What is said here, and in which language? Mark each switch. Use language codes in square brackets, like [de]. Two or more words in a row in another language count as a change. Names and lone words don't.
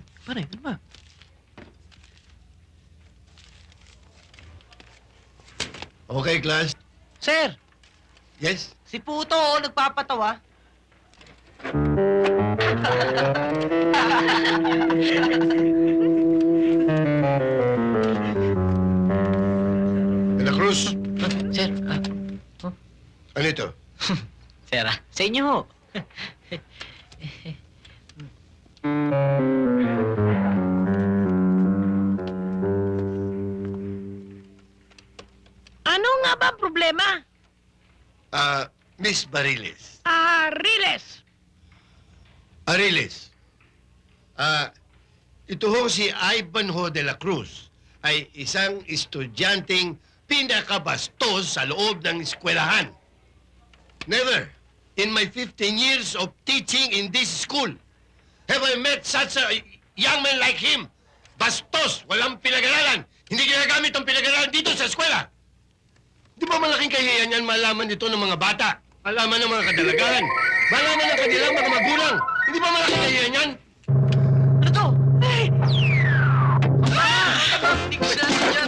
[tl] Pare, ano ba? [en] Okay, class. Sir, Yes? [tl] si Puto, oh, nagpapatawa. De la Cruz, Sir, ano ito? sir, sa inyo ho. Ano nga ba ang problema? Miss Bariles. Riles! Ariles. Ito ho si Ivanhoe de la Cruz ay isang estudyanteng pinakabastos sa loob ng eskwelahan. [en] Never, in my 15 years of teaching in this school, have I met such a young man like him. [tl] Bastos, walang pinag-aralan. Hindi ginagamit ang pinag-aralan dito sa eskwela. Di ba malaking kahihiyan yan malaman dito ng mga bata? Malaman ng mga kadalagan? Malaman ng kanilang mga magulang? Hindi ba malaking kahihiyan yan? Ano to? Hindi ko sinasadya.